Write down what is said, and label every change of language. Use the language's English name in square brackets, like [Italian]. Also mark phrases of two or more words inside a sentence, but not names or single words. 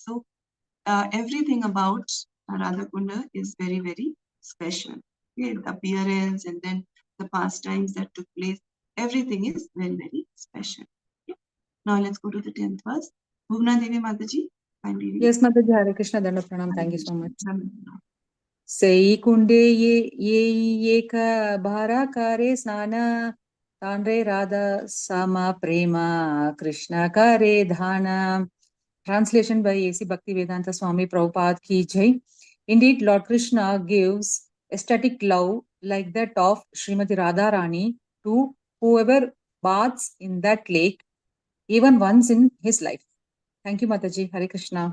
[English] So everything about Radha Kunda is very, very special. Okay, the appearance and then the pastimes that took place, everything is very, very special. Okay. Now let's go to the 10th verse. Bhuvna Devi Mataji, kindly read. Yes, Mataji. [Hindi] हरे कृष्ण दण्डवत् प्रणाम. [English] Thank you so much. [Bangla] সেই কুণ্ডে যে ক বার করে স্নান তাঁরে রাধা সম প্রেম কৃষ্ণ করে দান. [English] Translation by A.C. Bhaktivedanta Swami Prabhupada [Hindi] की जय. [English] Indeed, Lord Krishna gives ecstatic love like that of Srimati Radharani to whoever baths in that lake even once in his life. Thank you, Mataji. Hare Krishna.